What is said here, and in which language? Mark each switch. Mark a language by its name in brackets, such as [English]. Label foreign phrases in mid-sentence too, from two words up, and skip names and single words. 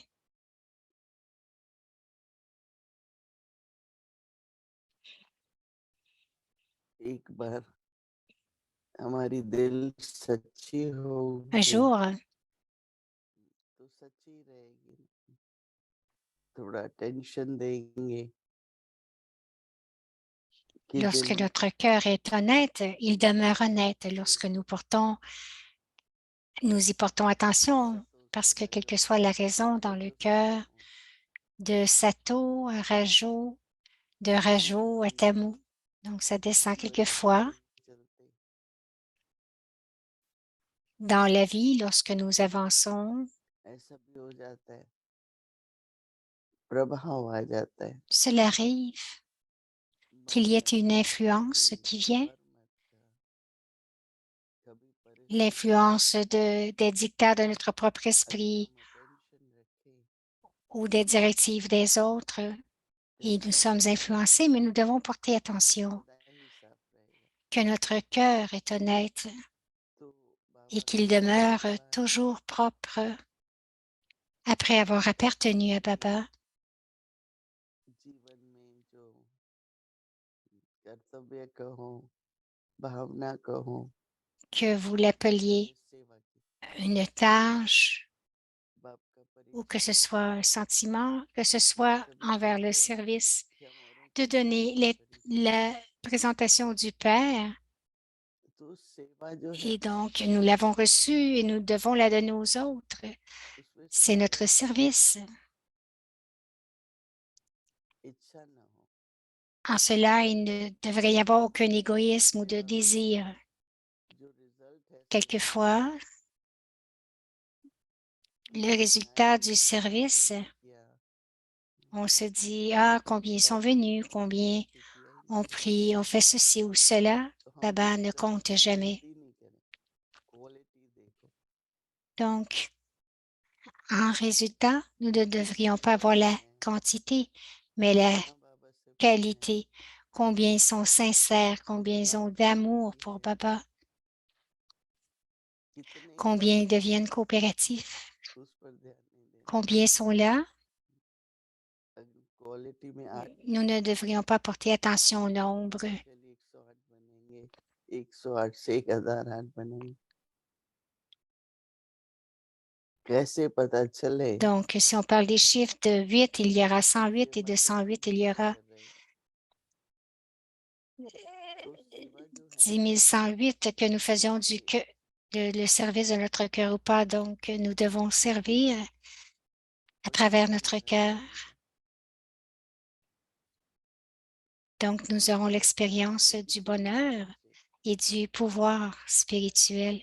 [Hindi] एक बार हमारी दिल सच्ची [French] Un [Hindi] होगी [French] jour, [Hindi] तो सच्ची रहेगी। थोड़ा टेंशन देंगे कि [French] lorsque [Hindi] दिल [French] notre cœur est honnête, il demeure honnête lorsque nous y portons attention, [Hindi] सतो से [French] parce que quelle que [Hindi] रजो [French] soit la raison dans le [Hindi] रजो से [French] cœur, [Hindi] तमो [French] de Sato à Rajo, de Rajo à [Hindi] जिंदगी [French] Tamu, donc ça descend quelquefois [Hindi] चलते चलते [French] dans la vie lorsque nous avançons. [Hindi] ऐसा भी हो जाता है, प्रभाव आ जाता है। [French] Cela arrive qu'il y ait une influence qui vient, [Hindi] कभी परिस्थितियां [French] l'influence des dictats de notre propre [Hindi] अगर [French] esprit [Hindi] हम अटेंशन रखें [French] ou des directives des autres, et nous sommes influencés, mais nous devons porter attention [Hindi] सदा ही साफ रहेगा। [French] que notre cœur est honnête [Hindi] तो [French] et [Hindi] बाबा [French] qu'il demeure toujours propre après avoir appartenu à Baba, [Hindi] जीवन में जो कर्तव्य कहो, भावना कहो, [French] que vous l'appeliez [Hindi] सेवा की, [French] une tâche [Hindi] बाप का [French] ou que [Hindi] परिचय [French] ce [Hindi] देते [French] soit [Hindi] हैं। [French] un sentiment, que ce soit [Hindi] सभी [French] envers le [Hindi] चीजें [French] service, [Hindi] कि हम औरों [French] de [Hindi] के [French] donner [Hindi] सामने परिचय [French] la présentation du Père. [Hindi] तो सेवा जो है [French] Et donc, nous l'avons reçue et nous devons la donner aux autres. [Hindi] उसमें [French] C'est notre [Hindi] स्वार्थ [French] service. [Hindi] इच्छा ना हो। [French] En cela, il ne devrait y avoir aucun égoïsme ou de [Hindi] सेवा में [French] désir. [Hindi] जो रिजल्ट है सेवा का [French] Quelquefois, le [Hindi] लोग [French] résultat [Hindi] गिनाएंगे [French] du [Hindi] कितने [French] service, [Hindi] लोगों ने किया, [French] on se dit, ah, combien ils sont [Hindi] बाबा ने [French] venus, [Hindi] तो [French] combien [Hindi] कभी किया ही [French] ont [Hindi] नहीं, [French] pris, ont fait ceci ou cela. [Hindi] तो हम [French] Baba [Hindi] भी [French] ne [Hindi] कभी [French] compte jamais. [Hindi] क्वांटिटी नहीं करें, क्वालिटी देखो। [French] Donc, en résultat, nous ne devrions pas avoir [Hindi] सेवा [French] la [Hindi] में [French] quantité, mais la [Hindi] कितना बाबा से प्रेम है, [French] qualité. Combien ils sont sincères, combien ils [Hindi] कितना [French] ont d'amour [Hindi] उपयोगी [French] pour [Hindi] है, [French] Baba, [Hindi] कितने [French] combien ils [Hindi] लोग [French] deviennent coopératifs, [Hindi] उस पर ध्यान नहीं देते। [French] combien ils sont là. [Hindi] अगर क्वालिटी में 8 [French] Nous ne devrions pas porter attention au nombre. [Hindi] ऑटोमेटिकली 108 बनेंगे, 108 से 1008 बनेंगे। कैसे पता चले [French] Donc, si on parle des chiffres de 8, il y aura [Hindi] कि [French] 108 et [Hindi] सेवा [French] de [Hindi] कैसी [French] 108, il y [Hindi] बढ़िया [French] aura [Hindi] कर रहे हैं? तो सेवा जो है [French] 10 108 que nous faisions le service de notre cœur ou pas. Donc, nous devons servir à [Hindi] पता [French] travers notre [Hindi] चलता [French] cœur. [Hindi] रहेगा। [French] Donc, nous aurons l'expérience du bonheur et du pouvoir spirituel.